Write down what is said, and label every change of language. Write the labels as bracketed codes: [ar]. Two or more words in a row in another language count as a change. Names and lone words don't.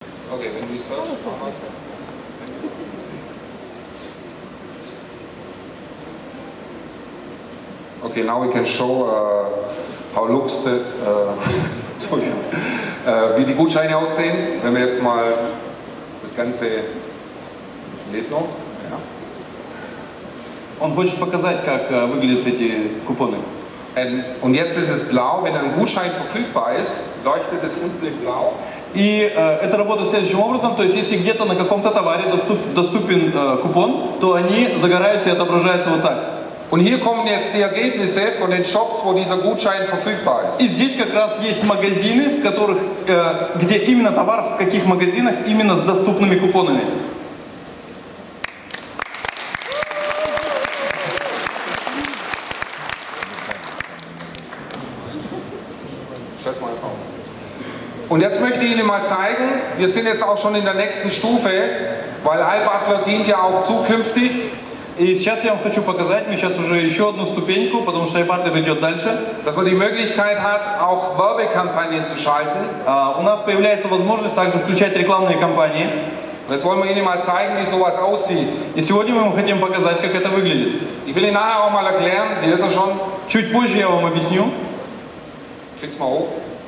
[en] Okay, [de] wenn du [en] search. Okay, now we can show how looks the, [de] wie die Gutscheine aussehen. Wenn wir jetzt mal das Ganze lädt noch. Ja. [ru] Он хочет показать, как выглядят эти купоны. [de] Und jetzt ist es blau, wenn ein Gutschein verfügbar ist, leuchtet es unten in blau. [ru] И это работает следующим образом, то есть если где-то на каком-то товаре доступен купон, то они загораются и отображаются вот так. [de] Und hier kommen jetzt die Ergebnisse von den Shops, wo dieser Gutschein verfügbar ist. [ru] И здесь как раз есть магазины, в которых, где именно товар, в каких магазинах именно с доступными купонами. [de] Und jetzt möchte ich Ihnen mal zeigen, wir sind jetzt auch schon in der nächsten Stufe, weil iButler dient ja auch zukünftig. [ru] И сейчас я вам хочу показать, мы сейчас уже еще одну ступеньку, потому что iButler идет дальше. [de] Dass man die Möglichkeit hat, auch Werbekampagnen zu schalten. [ru] У нас появляется возможность также включать рекламные кампании. [de] Und jetzt wollen wir Ihnen mal zeigen, wie sowas aussieht. [ru] И сегодня мы вам хотим показать, как это выглядит. [de] Ich will Ihnen nachher auch mal erklären, hier ist er schon. [ru] Чуть позже я вам объясню. [de] Klick's mal hoch.